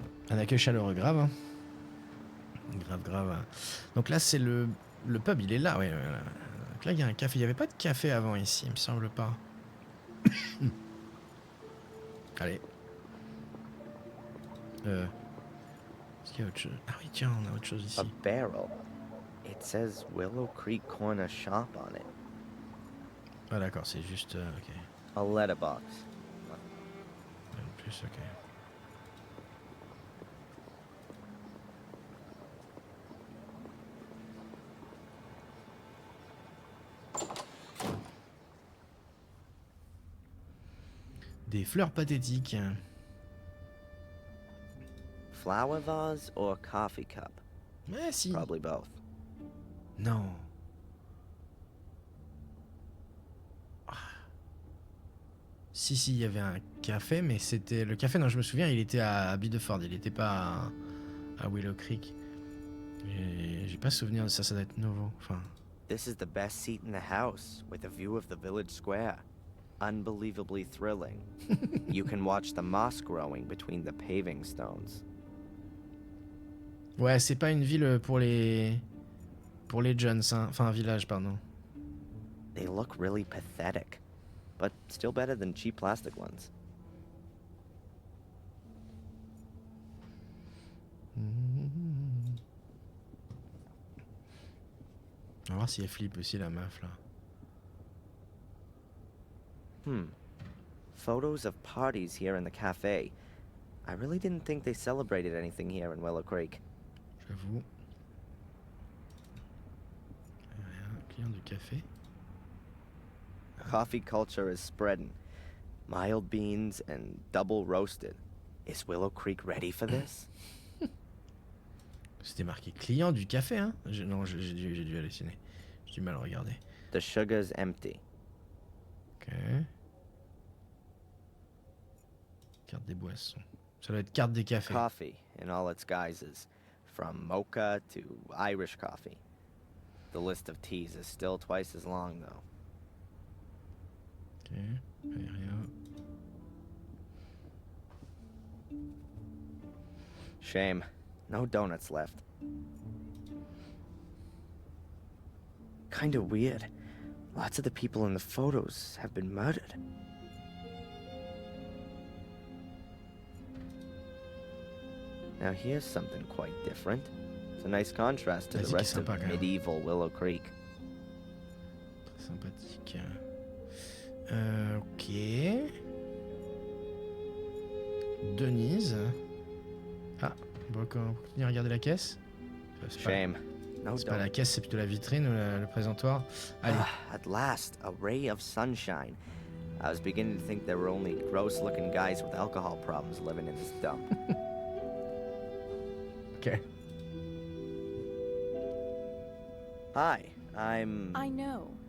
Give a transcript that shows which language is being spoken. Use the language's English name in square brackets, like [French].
[French] Un accueil chaleureux grave. Hein. Grave. Donc là, c'est le pub, il est là, ouais. Donc là, il y a un café. Il n'y avait pas de café avant ici, il me semble pas. Allez. Est-ce qu'il y a autre chose? Ah oui, tiens, on a autre chose ici. [English] A barrel. It says Willow Creek Corner Shop on it. [French] Ah d'accord, c'est juste... ok. [English] A letterbox. [French] En plus, ok. Des fleurs pathétiques. [English] Flower vase or coffee cup? [French] Mais si. [English] Probably both. [French] Non. Si, il y avait un café, mais c'était... Le café, non, je me souviens, il était à Bideford, il n'était pas à Willow Creek. J'ai pas souvenir de ça, ça doit être nouveau. Enfin... [English] This is the best seat in the house, with a view of the village square. Unbelievably thrilling. You can watch the moss growing between the paving stones. [French] Ouais, c'est pas une ville pour les jeunes, hein. Enfin un village, pardon. [English] They look really pathetic, but still better than cheap plastic ones. [French] voir si elle flippe aussi la meuf là. [English] Photos of parties here in the cafe. I really didn't think they celebrated anything here in Willow Creek. [French] J'avoue. Rien, client du café. [English] Coffee culture is spreading. Mild beans and double roasted. Is Willow Creek ready for this? [French] C'était marqué client du café, hein. Non, j'ai dû halluciner. J'ai du mal à regarder. [English] The sugar's empty. [French] Ok. Carte des boissons. Ça doit être carte des cafés. [English] Coffee in all its guises, from mocha to Irish coffee. The list of teas is still twice as long, though. [French] Ok, rien. [English] Shame. No donuts left. Kinda weird. Lots of the people in the photos have been murdered. Now here's something quite different. It's a nice contrast to the rest of medieval Willow Creek. [French] Très sympathique. Ok. Denise. Ah, on va continuer à regarder la caisse. [English] Shame. No [French] C'est pas la caisse, c'est plutôt la vitrine ou le présentoir. Allez. [English] At last, a ray of sunshine. I was beginning to think there were only gross-looking guys with alcohol problems living in this dump. Okay. Hi, I'm... I know.